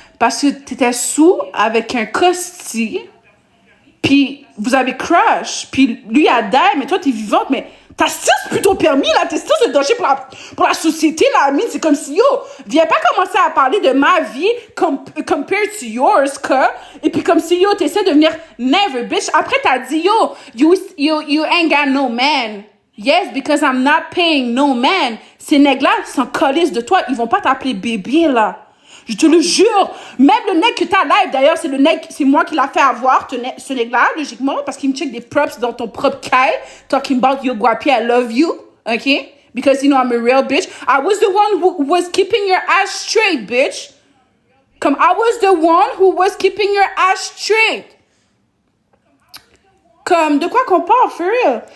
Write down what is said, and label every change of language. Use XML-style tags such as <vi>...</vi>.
<fr>Parce que t'étais sous avec un costi. Puis vous avez crush, puis lui a die, mais toi t'es vivante, mais t'as six plus ton permis, là, t'es six de danger pour la société, là, Amine, c'est comme si, yo, viens pas commencer à parler de ma vie</fr> <en>compared to yours,</en> <fr>que, et puis comme si, yo, t'essaies de venir never, bitch, après t'as dit, yo,</fr> <en>you ain't got no man. Yes, because I'm not paying no man.</en> <fr>Ces nègres-là s'en colissent de toi, ils vont pas t'appeler bébé, là. Je te le jure. Même le nègre que t'as live, d'ailleurs, c'est moi qui l'a fait avoir, ce nègre-là, logiquement, parce qu'il me check des props dans ton propre caille,</fr> <en>talking about yo, Guapi, I love you, okay? Because, you know, I'm a real bitch. I was the one who was keeping your ass straight, bitch. Comme, I was the one who was keeping your ass straight.</en> <fr>Comme, de quoi qu'on parle,</fr> <en>for real?</en>